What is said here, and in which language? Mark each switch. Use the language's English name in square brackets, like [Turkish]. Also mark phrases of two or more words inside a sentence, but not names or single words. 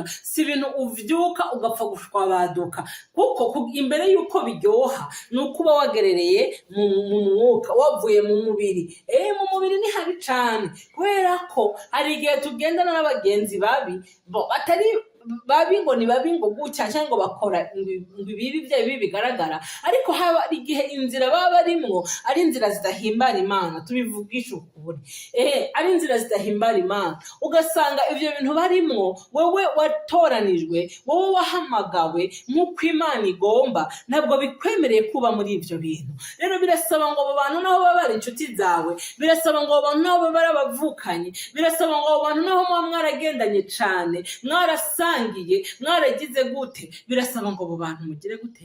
[Rundi] Si ibintu uvyuka ugapfa gushwabaduka. Kuko imbere yuko biryoha ni ukuba wagerereye mu mwuka, wavuye mu mubiri. Mu mubiri ni habi cyane, kubera ko hari igihe tugendana n'abagenzi babi, batari babi ngo ni babi ngo gutya cyangwa ngo bakora ibibi bya bibi bigaragara, ariko haba igihe inzira baba barimwo ari inzira zidahimbara Imana. Tubivugisha ukuri, ari inzira zidahimbara Imana. Ugasanga ivyo bintu barimwo, wowe watoranijwe, wowe wahamagawe nk'uko Imana igomba, ntabwo bikwemereye kuba muri ivyo bintu. Rero birasaba ngo abo bantu naho baba ari inshuti zawe, birasaba ngo abo bantu naho baba ari abavukanye, birasaba ngo abo bantu naho muba mwaragendanye cane, mwarasangiye, mwaragize gute, birasaba ngo abo bantu mugire gute?